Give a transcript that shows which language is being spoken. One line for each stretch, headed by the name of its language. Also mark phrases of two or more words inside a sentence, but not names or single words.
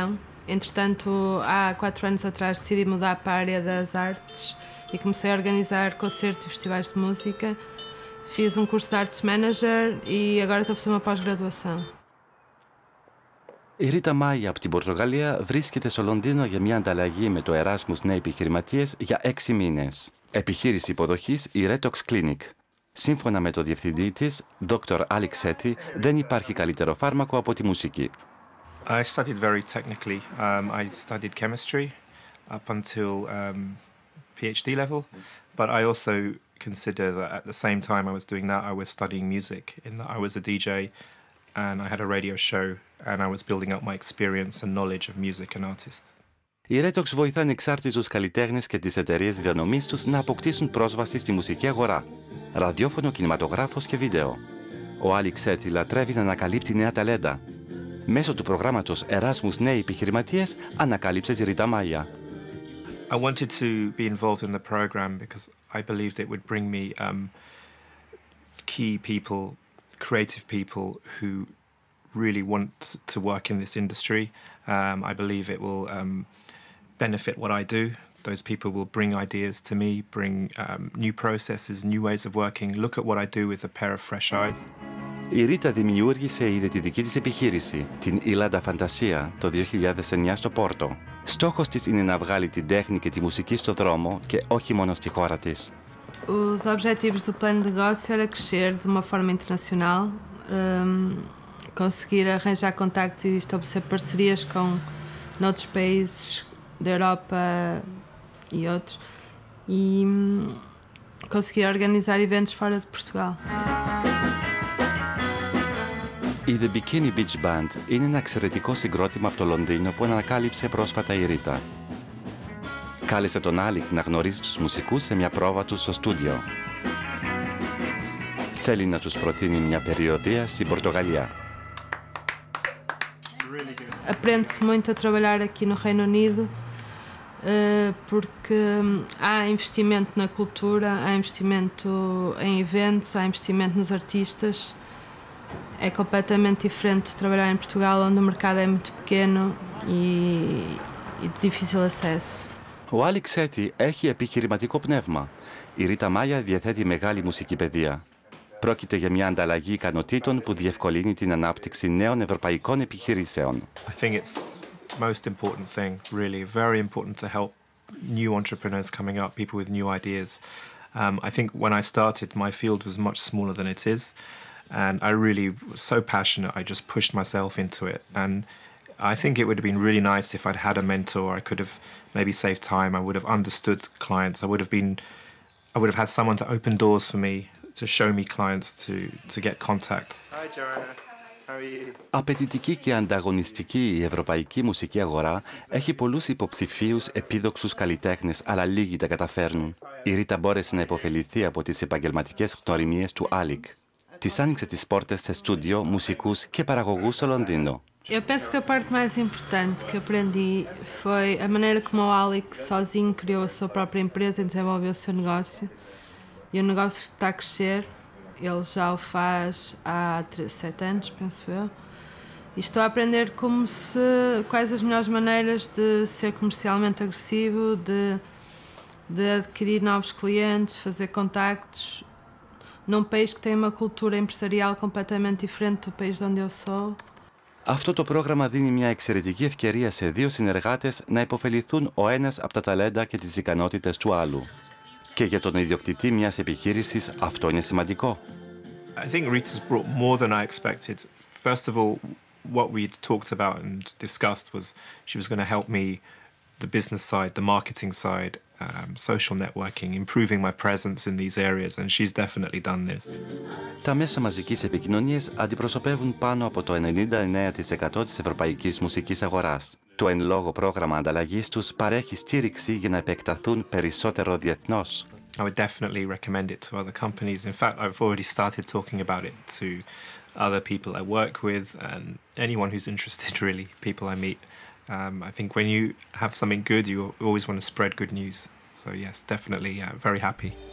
Portuguese: Entretanto, há 4 anos atrás decidi mudar para a área das artes e comecei a organizar concertos e festivais de música. Fiz um curso de
English: Arts Manager
Portuguese: e agora estou a fazer uma pós-graduação.
Greek: Η Ρίτα Μάια από την Πορτογαλία βρίσκεται στο Λονδίνο για μια ανταλλαγή με το Erasmus Νέοι Επιχειρηματίες για 6 μήνες. Επιχείρηση υποδοχής η Retox Clinic. Σύμφωνα με το διευθυντή της, Dr. Alex Sethi, δεν υπάρχει καλύτερο φάρμακο από τη μουσική.
English: I studied very technically. I studied chemistry up until PhD level, but I also consider that at the same time I was doing that, I was studying music, in that I was a DJ and I had a radio show and I was building up my experience and knowledge of music and artists.
Greek: Η Retox βοηθά ανεξάρτητους καλλιτέχνες και τις εταιρείες διανομής τους να αποκτήσουν πρόσβαση στη μουσική αγορά, ραδιόφωνο, κινηματογράφος και βίντεο. Ο Alex Sethi λατρεύει να ανακαλύπτει νέα ταλέντα. Μέσω του προγράμματος Erasmus Νέοι Επιχειρηματίες ανακάλυψε τη Ρίτα Μάια.
English: I wanted to be involved in the program because I believed it would bring me key people, creative people who really want to work in this industry. I believe it will benefit what I do. Those people will bring ideas to me, bring new processes, new ways of working, look at what I do with a pair of fresh eyes.
Greek: Η Ρίτα δημιούργησε ήδη τη δική της επιχείρηση, την Ilada Fantasia, το 2009 στο Πόρτο. Στόχος της είναι να βγάλει την τέχνη και τη μουσική στο δρόμο και όχι μόνο στη χώρα της.
Portuguese: Os objetivos do plano de negócio era crescer de uma forma internacional, conseguir arranjar contactos e estabelecer parcerias com noutros países da Europa e outros e conseguir organizar eventos fora de Portugal.
Greek: Η The Bikini Beach Band είναι ένα εξαιρετικό συγκρότημα από το Λονδίνο που ανακάλυψε πρόσφατα η Ρίτα. Κάλεσε τον Άλικ να γνωρίζει τους μουσικούς σε μια πρόβα του στο στούντιο. Θέλει να τους προτείνει μια περιοδεία στην Πορτογαλία.
Portuguese: Aprende-se muito a trabalhar aqui no Reino Unido porque há investimento na cultura, há investimento em eventos, há investimento nos artistas. É completamente diferente de trabalhar em Portugal, onde o mercado é muito pequeno e de difícil acesso.
Greek: Ο Alex Sethi έχει επιχειρηματικό πνεύμα. Η Ρίτα Μάια διαθέτει μεγάλη μουσική παιδεία. Πρόκειται για μια ανταλλαγή ικανοτήτων που διευκολύνει την ανάπτυξη νέων ευρωπαϊκών επιχειρήσεων.
English: I think it's the most important thing, really, very important to help new entrepreneurs coming up, people with new ideas. I think when I started, my field was much smaller than it is, and I really was so passionate, I just pushed myself into it. And I think it would have been really nice if I'd had a mentor. I could have maybe saved time. I would have understood clients. I would have had someone to open doors for me, to show me clients, to get contacts. Hi, Joanna. How are you?
Greek: Απαιτητική και ανταγωνιστική η ευρωπαϊκή μουσική αγορά έχει πολλούς υποψηφίους επίδοξους καλλιτέχνες, αλλά λίγοι τα καταφέρνουν. Η Ρίτα μπόρεσε να υποφεληθεί από τις επαγγελματικές γνωριμίες του Άλικ. Της άνοιξε τις πόρτες σε στούντιο, μουσικούς και παραγωγούς στο Λονδίνο.
Portuguese: Eu penso que a parte mais importante que aprendi foi a maneira como o Alex sozinho criou a sua própria empresa e desenvolveu o seu negócio. E o negócio está a crescer, ele já o faz há 7 anos, penso eu. E estou a aprender quais as melhores maneiras de ser comercialmente agressivo, de de adquirir novos clientes, fazer contactos num país que tem uma cultura empresarial completamente diferente do país de onde eu sou.
Greek: Αυτό το πρόγραμμα δίνει μια εξαιρετική ευκαιρία σε δύο συνεργάτες να υποφεληθούν ο ένας από τα ταλέντα και τις ικανότητες του άλλου. Και για τον ιδιοκτητή μιας επιχείρησης αυτό είναι σημαντικό.
English: I think Rita's brought more than I expected. First of all, what we talked about and discussed was she was going to help me the business side, the marketing side, social networking, improving my presence in these areas, and she's definitely done this.
Greek: Τα μέσα μαζικής επικοινωνίας αντιπροσωπεύουν πάνω από το 99% της ευρωπαϊκής μουσικής αγοράς. Το εν λόγω πρόγραμμα ανταλλαγής τους παρέχει στήριξη για να επεκταθούν περισσότερο διεθνώς.
English: I would definitely recommend it to other companies. In fact, I've already started talking about it to other people I work with and anyone who's interested, really, people I meet. I think when you have something good, you always want to spread good news. So yes, definitely very happy.